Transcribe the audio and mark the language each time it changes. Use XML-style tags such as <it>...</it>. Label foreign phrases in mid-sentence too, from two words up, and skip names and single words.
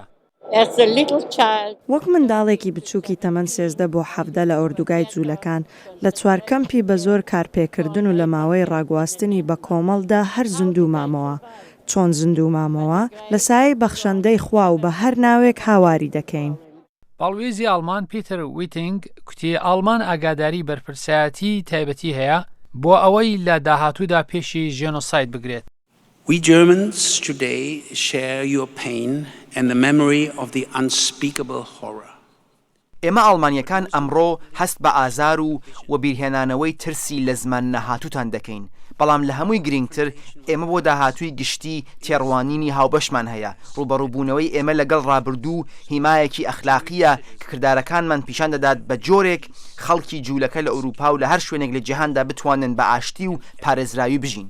<ckb>وەک منداڵێکی بچووکی تەمەن 13 بۆ 17 لە ئۆردوگای جوولەکان لە 4 کەمپی بە زۆر کارپێکردن و لە ماوەی ڕاگواستنی بە کۆمەڵدا هەر زیندوو مامەوە. چۆن زیندوو مامەوە لە سایەی بەخشەندەی خوا و بە هەر ناوێک هاواری دەکەین. باڵوێزی ئالمان پیتر ویتینگ کوتی ئالمان ئاگاداری بەرپرسایەتی تایبەتی هەیە بۆ ئەوەی لە داهاتوودا پێشی ژێنۆساید بگرێت.</ckb> <en>We Germans today share your pain and the memory of the unspeakable horror.</en> <ckb>ئێمە ئەڵمانیەکان ئەمڕۆ هەست بە ئازار و بیرهێنانەوەی ترسی لە زمان نەهاتووتان دەکەین، بەڵام لە هەمووی گرنگتر ئێمە بۆ داهاتووی گشتی تێڕوانینی هاوبەشمان هەیە. ڕوبەڕووبوونەوەی ئێمە لەگەڵ ڕابردوو هیمایەکی ئەخلاقیە کە کردارەکانمان پیشان دەدات بە جۆرێک خەڵکی جوولەکە لە ئەوروپا و لە هەر شوێنێک لە جیهاندا بتوانن بە ئاشتی و پارێزراوی بژین.</ckb>